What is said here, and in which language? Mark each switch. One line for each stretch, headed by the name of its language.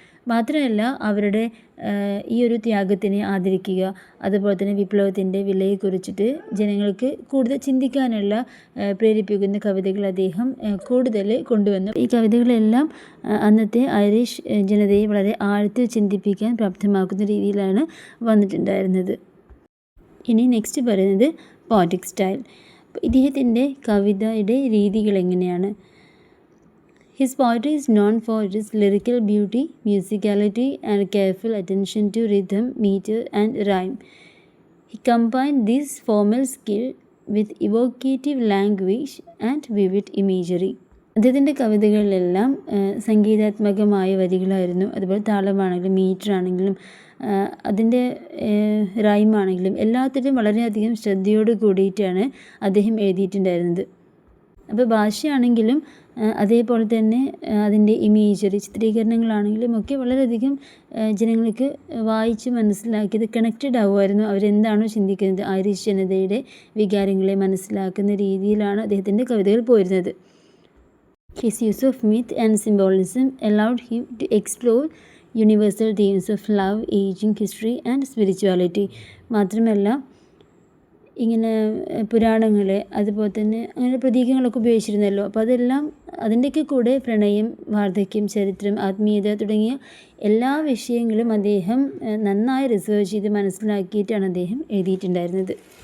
Malayalam: മാത്രമല്ല അവരുടെ ഈ ഒരു ത്യാഗത്തിനെ ആദരിക്കുക, അതുപോലെ തന്നെ വിപ്ലവത്തിൻ്റെ വിലയെക്കുറിച്ചിട്ട് ജനങ്ങൾക്ക് കൂടുതൽ ചിന്തിക്കാനുള്ള പ്രേരിപ്പിക്കുന്ന കവിതകൾ അദ്ദേഹം കൂടുതൽ കൊണ്ടുവന്നു. ഈ കവിതകളെല്ലാം അന്നത്തെ ഐറിഷ് ജനതയെ വളരെ ആഴത്തിൽ ചിന്തിപ്പിക്കാൻ പ്രാപ്തമാക്കുന്ന രീതിയിലാണ് വന്നിട്ടുണ്ടായിരുന്നത്. ഇനി നെക്സ്റ്റ് പറയുന്നത് പോയറ്റിക് സ്റ്റൈൽ. ഇദ്ദേഹത്തിൻ്റെ കവിതയുടെ രീതികൾ എങ്ങനെയാണ്?
English: His poetry is known for its lyrical beauty, musicality, and careful attention to rhythm, meter, and rhyme. He combined this formal skill with evocative language and vivid imagery.
Malayalam: അദ്ദേഹത്തിൻ്റെ കവിതകളിലെല്ലാം സംഗീതാത്മകമായ വരികളായിരുന്നു. അതുപോലെ താളമാണെങ്കിലും metre ആണെങ്കിലും അതിൻ്റെ റൈമാണെങ്കിലും എല്ലാത്തിലും വളരെയധികം ശ്രദ്ധയോട് കൂടിയിട്ടാണ് അദ്ദേഹം എഴുതിയിട്ടുണ്ടായിരുന്നത്. അപ്പോൾ ഭാഷയാണെങ്കിലും അതേപോലെ തന്നെ അതിൻ്റെ ഇമേജറി ചിത്രീകരണങ്ങളാണെങ്കിലും ഒക്കെ വളരെയധികം ജനങ്ങൾക്ക് വായിച്ച് മനസ്സിലാക്കിയത് കണക്റ്റഡ് ആവുമായിരുന്നു. അവരെന്താണോ ചിന്തിക്കുന്നത് ഐറിഷ് ജനതയുടെ വികാരങ്ങളെ മനസ്സിലാക്കുന്ന രീതിയിലാണ് അദ്ദേഹത്തിൻ്റെ കവിതകൾ പോയിരുന്നത്.
English: His use of myth and symbolism allowed him to explore universal themes of love, aging, history and spirituality.
Malayalam: മാത്രമല്ല ഇങ്ങനെ പുരാണങ്ങളെ അതുപോലെ തന്നെ അങ്ങനെ പ്രതീകങ്ങളൊക്കെ ഉപയോഗിച്ചിരുന്നല്ലോ. അപ്പോൾ അതെല്ലാം അതിൻ്റെയൊക്കെ കൂടെ പ്രണയം, വാർദ്ധക്യം, ചരിത്രം, ആത്മീയത തുടങ്ങിയ എല്ലാ വിഷയങ്ങളും അദ്ദേഹം നന്നായി റിസർച്ച് ചെയ്ത് മനസ്സിലാക്കിയിട്ടാണ് അദ്ദേഹം എഴുതിയിട്ടുണ്ടായിരുന്നത്.